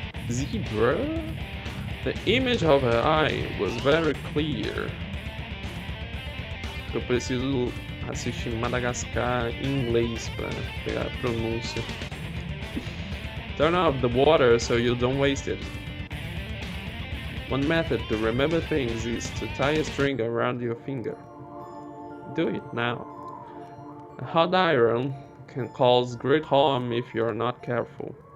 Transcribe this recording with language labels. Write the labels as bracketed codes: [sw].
[en] Zebra? The image of her eye was very clear. [pt] Eu preciso assistir Madagascar em inglês para pegar a pronúncia. [en] Turn off the water so you don't waste it. One method to remember things is to tie a string around your finger. Do it now. A hot iron can cause great harm if you are not careful.